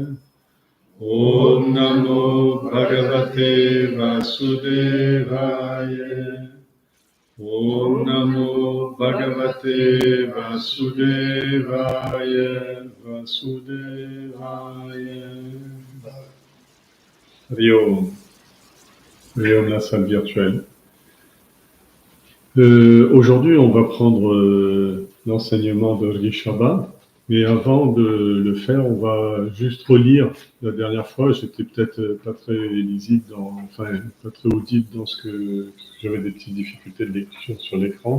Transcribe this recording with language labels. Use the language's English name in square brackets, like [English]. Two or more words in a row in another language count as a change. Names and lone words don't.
[Sanskrit] Om Namo Bhagavate Vasudevaya. Om Namo Bhagavate Vasudevaya. Vasudevaya. Riom. [French] Riom, la salle virtuelle. Aujourd'hui, on va prendre l'enseignement de Rishabha, mais avant de le faire, on va juste relire. La dernière fois, j'étais peut-être pas très lisible, pas très audible dans ce que j'avais des petites difficultés de lecture sur l'écran.